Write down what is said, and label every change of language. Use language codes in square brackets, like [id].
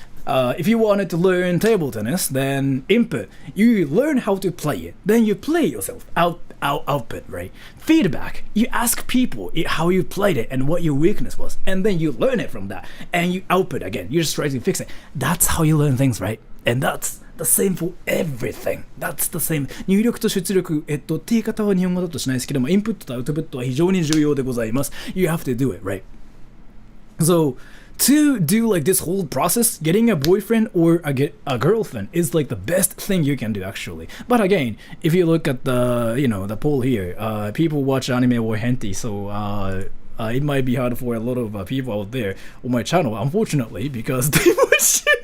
[en] If you wanted to learn table tennis, then input, you learn how to play it, then you play yourself. Output, right? Feedback, you ask people how you played it and what your weakness was, and then you learn it from that, and you output again. You just try to fix it. That's how you learn things, right? And that's the same for everything. That's the same. [ja] 入力と出力、T 型は日本語だとしないですけども、インプットとアウトプットは非常に重要でございます。 [en] You have to do it, right? So, to do like this whole process, getting a boyfriend or a girlfriend is like the best thing you can do, actually. But again, if you look at the poll here, people watch anime or hentai, so it might be hard for a lot of people out there on my channel, unfortunately, because they watch.